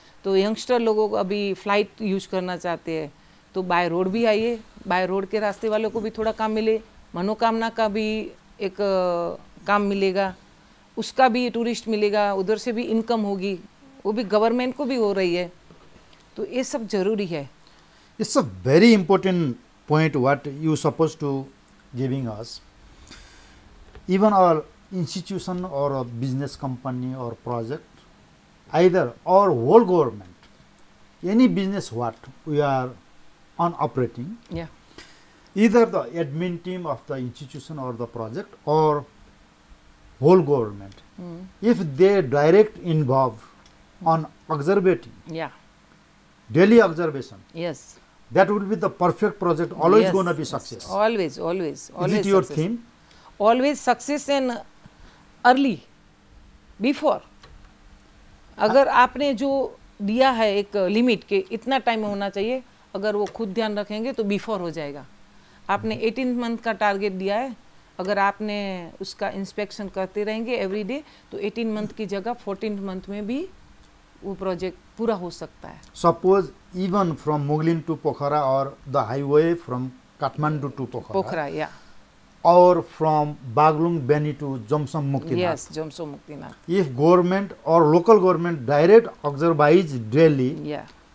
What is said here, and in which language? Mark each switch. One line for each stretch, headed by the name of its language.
Hindi: तो यंगस्टर लोगों को अभी फ़्लाइट यूज करना चाहते हैं, तो बाय रोड भी आइए, बाय रोड के रास्ते वालों को भी थोड़ा काम मिले, मनोकामना का भी एक काम मिलेगा, उसका भी टूरिस्ट मिलेगा, उधर से भी इनकम होगी, वो भी गवर्नमेंट को भी हो रही है। तो ये सब ज़रूरी है।
English: It's a very important point what you supposed to giving us. Even our institution or a business company or project, either or whole government, any business what we are on operating, Yeah. either the admin team of the institution or the project or whole government, if they direct involved on observing, Yeah. daily observation, Yes. that will be the perfect project, always Yes, going to be yes. success. Always. Is it your success. theme? Always success and early, before.
Hindi: अगर आपने जो दिया है एक limit के इतना time होना चाहिए, अगर वो खुद ध्यान रखेंगे तो बिफोर हो जाएगा। आपने 18 मंथ का टारगेट दिया है, अगर आपने उसका इंस्पेक्शन करते रहेंगे एवरी डे, तो 18 मंथ की जगह 14 मंथ में भी वो प्रोजेक्ट पूरा हो सकता है।
English: Suppose even from Muglin to Pokhara or the highway from Kathmandu to
Hindi: पोखरा, या
English: or from Baglung Beni to Jomsom Muktinath.
Hindi: Yes, जोमसो Muktinath,
English: If government or local government direct observe daily
Hindi: या